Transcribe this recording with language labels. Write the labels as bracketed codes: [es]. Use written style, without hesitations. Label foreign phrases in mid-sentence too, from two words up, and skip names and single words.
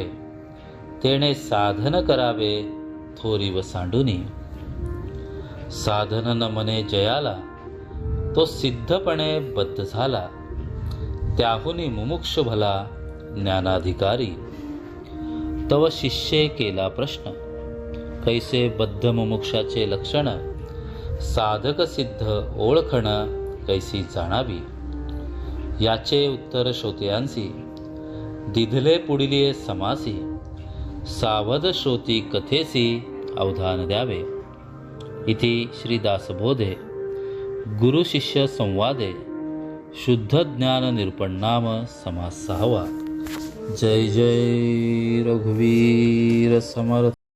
[mr] तेणे साधन करावे, थोरी व सांडूनी. साधन न मने जयाला, तो सिद्धपणे बद्ध झाला. त्याहुनी मुमुक्ष भला, ज्ञानाधिकारी. तव शिष्ये केला प्रश्न, कैसे बद्ध मुमुक्षाचे लक्षण. साधक सिद्ध ओळखण, कैसी जाणावी. याचे उत्तर श्रोत्यांसी, दिधले पुढिले समासी. सावध श्रोती कथेसी, अवधान द्यावे. इति श्री दासबोधे गुरु शिष्य संवादे शुद्ध ज्ञान निरूपण समास 6. जय जय रघुवीर समर्थ.